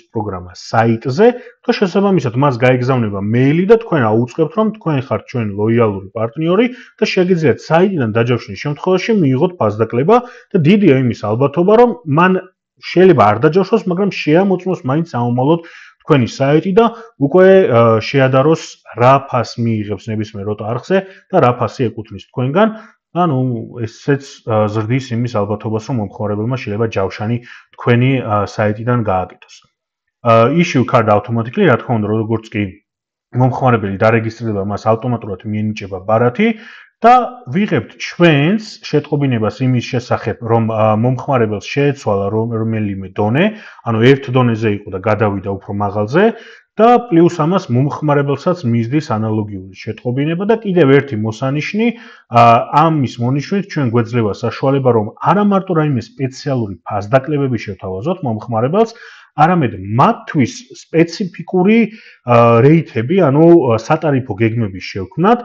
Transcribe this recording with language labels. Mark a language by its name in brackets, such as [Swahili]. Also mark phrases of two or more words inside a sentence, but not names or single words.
[Georgian] პროგრამა საიტზე და შესაბამისად მას გაეგზავნება მეილი და თქვენ აუწყებთ, რომ თქვენ ხართ ჩვენი ლოიალური პარტნიორი და შეგიძლიათ საიტიდან დაჯავშნის შემთხვევაში მიიღოთ ფასდაკლება და დიდია იმის ალბათობა, რომ მან შეიძლება არ დაჯავშოს, მაგრამ შეამოწმოს მაინც საომალოდ თქვენი საიტი და უკვე შეადაროს რა ფასს მიიღებს ნებისმიერ როტ არხზე და რა ფასი ეკუთვნის თქვენგან. ანუ ესეც ზრდის იმის ალბათობას, რომ მომხმარებელმა შეიძლება ჯავშანი თქვენი საიტიდან გააკეთოს. [English] Issue card automatically, [Georgian] რა თქმა უნდა, როგორც კი მომხმარებელი დარეგისტრირდება, მას ავტომატურად მიენიჭება ბარათი და ვიღებთ ჩვენს შეტყობინებას იმის შესახებ, რომ მომხმარებელს შეეცვალა რომელიმე დონე, ანუ ერთ დონეზე იყო და გადავიდა უფრო მაღალზე და პლუს ამას მომხმარებელსაც მისდის ანალოგიური შეტყობინება და კიდევ ერთი მოსანიშნი, ამის მონიშნით ჩვენ გვეძლევა საშუალება, რომ არა მარტო რაიმე სპეციალური ფასდაკლებები შევთავაზოთ მომხმარებელს, არამედ მათთვის სპეციფიკური რეიტები, ანუ სატარიფო გეგმები შევქმნათ.